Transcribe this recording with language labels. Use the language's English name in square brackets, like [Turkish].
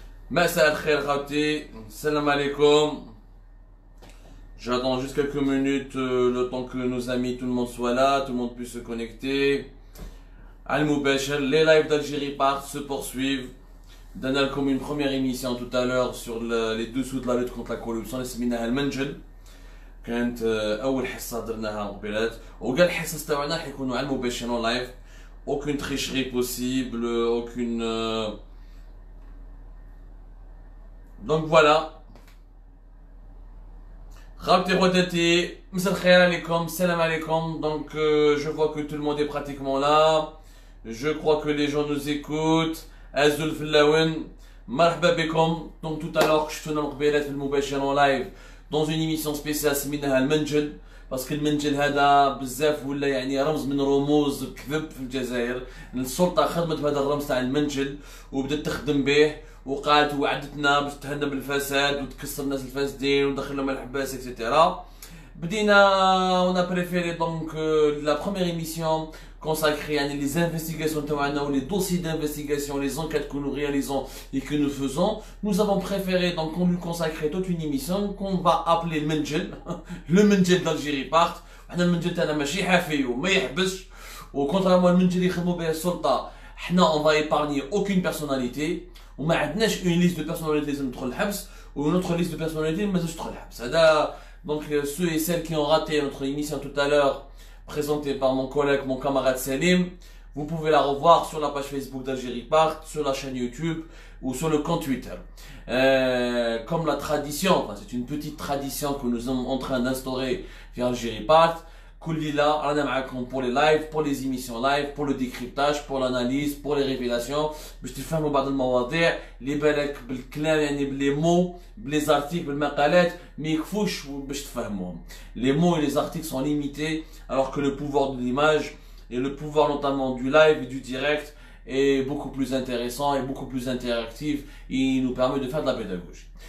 [Arabic] Massa al-khair khawti, salam alaikum. [French] J'attends juste quelques minutes, le temps que nos amis, tout le monde soit là, tout le monde puisse se connecter. Al-Mubashir, les lives d'Algérie partent, se poursuivent. Dana comme une première émission tout à l'heure sur les dessous de la lutte contre la corruption. [Arabic] اسميناها المنجل. كانت اول حصه درناها قبيلات، وكاع الحصص تاعنا حيكونوا على المباشر اون لايف. [French] aucune tricherie possible, aucune donc voilà. [Arabic] خاوتي خواتاتي مساء الخير عليكم، السلام عليكم. [French] Donc je vois que tout le monde est pratiquement là. Je crois que les gens nous écoutent. Azul Flawen, [Arabic] marhaba bekom. [French] Donc tout à l'heure, je tourne en [Arabic] قبيلات في المباشر [French] en live dans une émission spéciale سميناها المنجل. parce que [Arabic] المنجل هذا بزاف ولا يعني رمز من رموز الكذب في الجزائر. السلطة خدمت بهذا الرمز تاع المنجل وبدات تخدم به، وقالت وعدتنا باش تهنى بالفساد وتكسر الناس الفاسدين وتدخلهم الحباس اكسيتيرا. [French] بدينا on a préféré donc la première émission consacrée à les investigations, les dossiers d'investigation, les enquêtes que nous réalisons et que nous faisons. Nous avons préféré donc qu'on lui consacrer toute une émission qu'on va appeler le Menjel, le Menjel d'Algérie part. [Arabic] Le Menjel تاعنا ماشي حافي وما يحبسش، وكونترامون المنجل اللي يخدموا به السلطة حنا [French] on va épargner aucune personnalité، [Arabic] وما عندناش [French] une liste de personnalités [Arabic] لازم تدخل الحبس و [French] notre liste de personnalités [Arabic] ما لازمش تدخل الحبس. [French] هذا donc ceux et celles qui ont raté notre émission tout à l'heure présentée par mon collègue, mon camarade Salim, vous pouvez la revoir sur la page Facebook d'Algérie Part, sur la chaîne YouTube ou sur le compte Twitter. Comme la tradition, enfin, c'est une petite tradition que nous sommes en train d'instaurer via Algérie Part. Koulila, pour les lives, pour les émissions live, pour le décryptage, pour l'analyse, pour les révélations. [Arabic] باش تفهموا بعض المواضيع اللي بالك بالكلام يعني بلي [French] mots, les articles, [Arabic] بالمقالات ما يكفوش باش تفهموهم. [French] Les mots et les articles sont limités, alors que le pouvoir de l'image et le pouvoir notamment du live et du direct est beaucoup plus intéressant et beaucoup plus interactif et il nous permet de faire de la pédagogie.